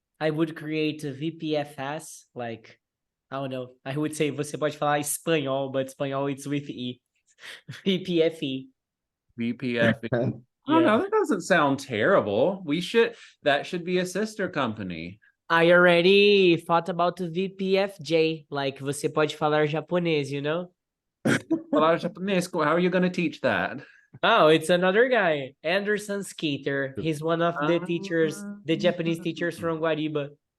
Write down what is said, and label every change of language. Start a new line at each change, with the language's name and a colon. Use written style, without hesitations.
English: I would create a VPFS, like, I don't know. I would say
Portuguese: você pode falar espanhol,
English: but espanhol it's with E. VPFE. VPF. Oh Yeah. no, that doesn't sound terrible. That should be a sister company. I already thought about the VPFJ, like
Portuguese: você pode falar japonês,
English: you know?
Portuguese: Falar japonês,
English: how are you going to teach that? Oh, it's another guy, Anderson Skeeter. He's one of the teachers, the Japanese teachers from Guariba.